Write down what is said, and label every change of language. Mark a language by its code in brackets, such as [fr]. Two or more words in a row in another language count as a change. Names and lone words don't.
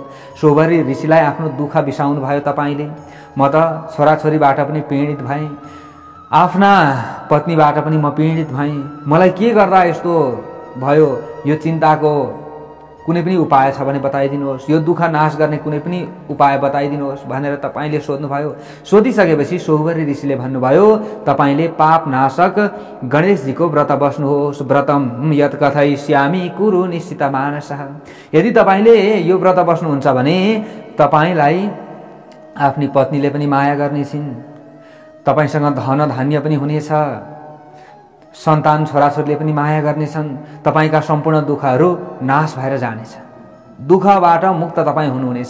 [ne] सोभरी ऋषिलाई आफ्नो दुःख बिसाउनु भयो तपाईले। म त छोराछोरीबाट पनि पीडित भएँ, आफ्ना पत्नीबाट पनि म पीडित भएँ, मलाई के गर्दा यस्तो भयो, यो चिन्ताको कुनै पनि उपाय छ भने बताइदिनुहोस्, यो दुःख नाश गर्ने कुनै पनि उपाय बताइदिनुहोस् भनेर तपाईँले सोध्नुभयो। सोधिसकेपछि सोहबरी ऋषिले भन्नुभयो, तपाईँले पाप नाशक गणेशजीको व्रत बस्नुहोस्। [sa] व्रतम यत कथयिष्यामि कुरु निश्चित मानसः। [ne] यदि तपाईँले यो व्रत बस्नुहुन्छ भने तपाईँलाई आफ्नी पत्नीले पनि माया गर्नेछिन्, तपाईँसँग धन धान्य पनि हुनेछ, सन्तान छोराछोरीले पनि माया गर्नेछन्, तपाईँका सम्पूर्ण दुःखहरू नाश भएर जानेछ, दुःखबाट मुक्त तपाईँ हुनुहुनेछ।